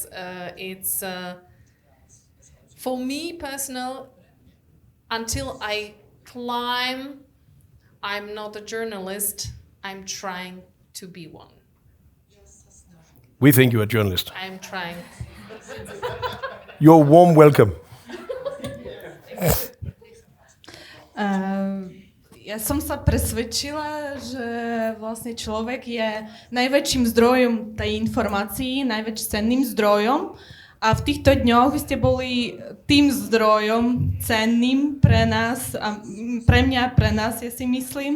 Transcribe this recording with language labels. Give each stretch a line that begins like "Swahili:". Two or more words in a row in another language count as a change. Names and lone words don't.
English: It's for me personal. Until I climb, I'm not a journalist. I'm trying to be one. We think you're a journalist. I'm trying. You're warm welcome.
Slovak: Ja som sa presvedčila, že vlastne človek je najväčším zdrojom tej informácií, najväčším cenným zdrojom. A v týchto dňoch vy ste boli tým zdrojom cenným pre nás, a pre mňa, pre nás, ja si myslím.